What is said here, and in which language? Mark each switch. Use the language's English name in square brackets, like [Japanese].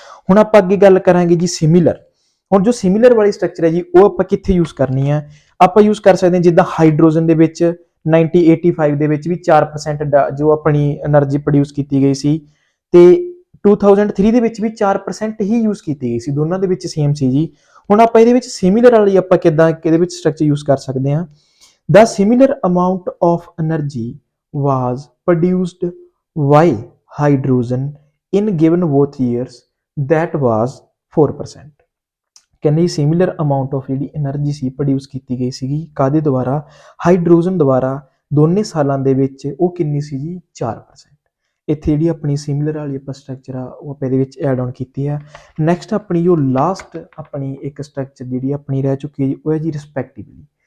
[Punjabi] ਹੁਣ ਆਪਾਂ ਅੱਗੇ ਗੱਲ ਕਰਾਂਗੇ ਜੀ ਸਿਮਿਲਰ। ਹੁਣ ਜੋ ਸਿਮਿਲਰ ਵਾਲੀ ਸਟਰਕਚਰ ਹੈ ਜੀ ਉਹ ਆਪਾਂ ਕਿੱਥੇ ਯੂਜ਼ ਕਰਨੀ ਹੈ, ਆਪਾਂ ਯੂਜ਼ ਕਰ ਸਕਦੇ ਹਾਂ ਜਿੱਦਾਂ ਹਾਈਡਰੋਜਨ ਦੇ ਵਿੱਚ 1985 ਦੇ ਵਿੱਚ ਵੀ 4% ਜੋ ਆਪਣੀ એનર્ਜੀ ਪ੍ਰੋਡਿਊਸ ਕੀਤੀ ਗਈ ਸੀ, ਤੇ 2003 ਦੇ ਵਿੱਚ ਵੀ 4% ਹੀ ਯੂਜ਼ ਕੀਤੀ ਗਈ ਸੀ, ਦੋਨਾਂ ਦੇ ਵਿੱਚ ਸੇਮ ਸੀ ਜੀ। ਹੁਣ ਆਪਾਂ ਇਹਦੇ ਵਿੱਚ ਸਿਮਿਲਰ ਵਾਲੀ ਆਪਾਂ ਕਿੱਦਾਂ ਇਹਦੇ ਵਿੱਚ ਸਟਰਕਚਰ ਯੂਜ਼ ਕਰ ਸਕਦੇ ਹਾਂ। [English] The similar amount of energy was produced by hydrogen in given both years, that was 4%। [Punjabi] ਕਹਿੰਦੇ ਸਿਮਿਲਰ ਅਮਾਉਂਟ ਆਫ ਜਿਹੜੀ એનર્ਜੀ ਸੀ ਪ੍ਰੋਡਿਊਸ ਕੀਤੀ ਗਈ ਸੀਗੀ ਕਾਦੇ ਦੁਆਰਾ, ਹਾਈਡਰੋਜਨ ਦੁਆਰਾ, ਦੋਨੇ ਸਾਲਾਂ ਦੇ ਵਿੱਚ ਉਹ ਕਿੰਨੀ ਸੀ ਜੀ 4%। ਇੱਥੇ ਜਿਹੜੀ ਆਪਣੀ ਸਿਮਿਲਰ ਵਾਲੀ ਆਪਾਂ ਸਟਰਕਚਰ ਆ ਉਹ ਆਪਾਂ ਇਹਦੇ ਵਿੱਚ ਐਡ ਆਨ ਕੀਤੀ ਹੈ। ਨੈਕਸਟ ਆਪਣੀ ਜੋ ਲਾਸਟ ਆਪਣੀ ਇੱਕ ਸਟਰਕਚਰ ਜਿਹੜੀ ਆਪਣੀ ਰਹਿ ਚੁੱਕੀ ਹੈ ਜੀ ਉਹ ਹੈ ਜੀ ਰਿਸਪੈਕਟਿਵਲੀ।